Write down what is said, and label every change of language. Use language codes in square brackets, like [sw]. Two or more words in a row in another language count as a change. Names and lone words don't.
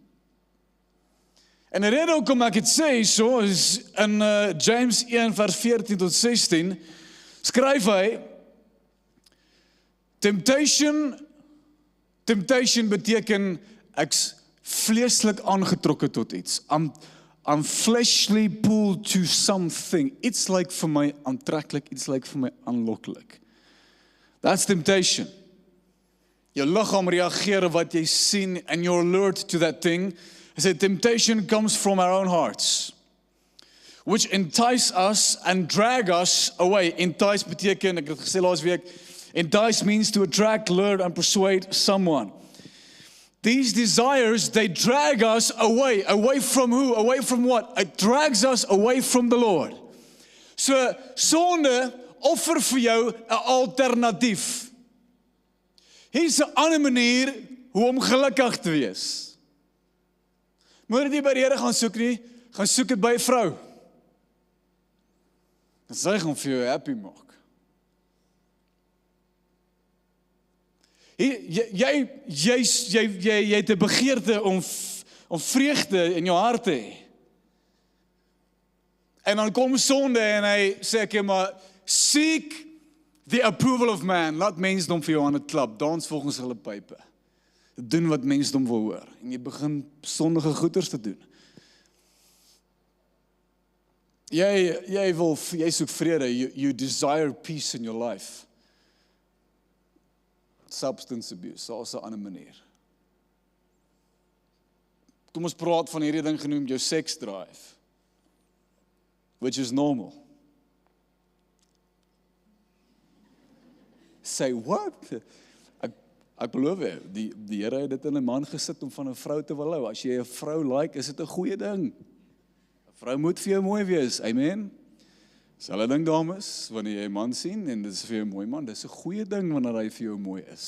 [af] En die rede hoekom ek dit sê so is in James 1 vers 14 tot 16 skryf hy Temptation beteken ek's vleeslik aangetrokke tot iets. [en] I'm fleshly pulled to something. It's like [af] vir my aantreklik, [en] it's like [af] vir my aanloklik. [en] That's temptation. [af] Jou liggaam reageer wat jy sien [en] and you're alert to that thing. [af] Hy sê, [en] temptation comes from our own hearts, which entice us and drag us away. [af] Entice beteken, ek het gesê laas week, [en] entice means to attract, lure and persuade someone. These desires, they drag us away. Away from who? Away from what? It drags us away from the Lord. [af] So, sonde offer vir jou 'n alternatief. Hier's 'n ander manier hoe om gelukkig te wees. Moet dit nie by die Here gaan soek nie, gaan soek dit by 'n vrou. En sy gaan vir jou happy maak. Jy het 'n begeerte om vreugde in jou hart te hê. En dan kom sonde en hy sê ek maar [en] seek the approval of man. [af] Laat mensdom vir jou aan 'n klap, dans volgens hulle pype. Doen wat mensdom wil hoor en jy begin sondige goeders te doen. Jy soek vrede, [en] you desire peace in your life. Substance abuse, [af] daar's 'n ander manier. Kom ons praat van hierdie ding genoem jou [en] sex drive, which is normal. Say what? [af] Ek beloof jy, die Here het dit in 'n man gesit om van 'n vrou te wil hou. As jy 'n vrou like, is dit 'n goeie ding. 'n Vrou moet vir jou mooi wees, amen. Selfe ding dames, wanneer jy 'n man sien en dit is vir jou 'n mooi man, dis 'n goeie ding wanneer hy vir jou mooi is.